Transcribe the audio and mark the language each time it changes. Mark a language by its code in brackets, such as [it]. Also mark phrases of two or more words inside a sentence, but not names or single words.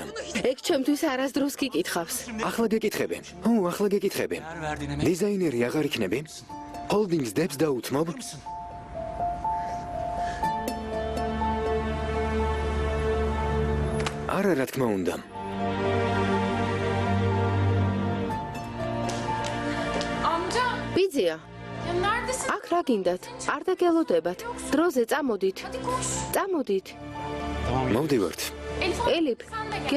[ka] ეგ ჩემთვის არასდროს გიკითხავს. ახლა გეკითხები. ახლა გეკითხები. დიზაინერი აღარ იქნები? ჰოლდინგს დებს დაუთმობ? არა, რა თქმა უნდა. [tr] Amca, [ka] ბიძია, [tr] ya neredesin? [ka] აქ რა გინდათ? არ დაგელოდებათ. დროზე წამოდით. [tr] Hadi koş. [ka] წამოდით. მოვდივართ. [tr] Elif, [ka] ელიფ, [tr] sen de gel.